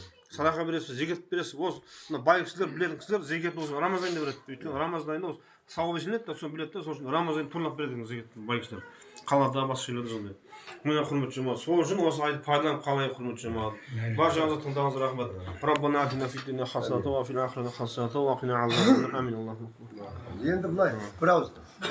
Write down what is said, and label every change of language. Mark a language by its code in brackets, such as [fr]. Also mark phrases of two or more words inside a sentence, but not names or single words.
[kk] Садақа бересіз, зекет бересіз. Осы бай кісілер, білетін кісілер зекетін осы Рамазан айында береді. Өйткені Рамазан айында осы сауап еселеді, соны біледі де, сол үшін Рамазан айында тойлап береді зекетін бай кісілер. Қалада басқа жерлерде сондай. Міне құрметті жамағат, сол үшін осы айды пайдаланып қалайық құрметті жамағат. Баршаңызға тыңдағаныңызға рахмет. [ar] ربنا آتنا في الدنيا حسنة وفي الآخرة حسنة وقنا عذاب النار. آمين. الله أكبر. [kk] Енді былай, бір ауыз